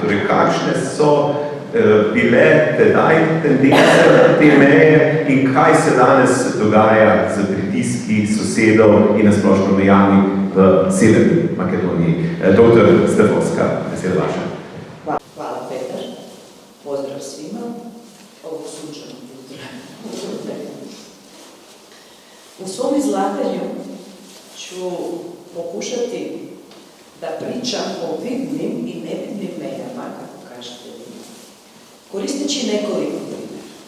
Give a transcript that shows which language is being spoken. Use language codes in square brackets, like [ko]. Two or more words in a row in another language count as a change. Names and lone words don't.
[sl] Torej, kakšne so bile tedaj tendence na te meje in kaj se danes dogaja z pritiski sosedov in nasplošno mejami v Severni Makedoniji. Dr. Stefovska, beseda vaša. [sr] Hvala, Petar. Pozdrav svima. Ovog sunčanog jutra. U svom izlaganju ću pokušati da pričam o vidnim i nevidnim mejama, kako kažete vi, koristeći nekoliko primjera.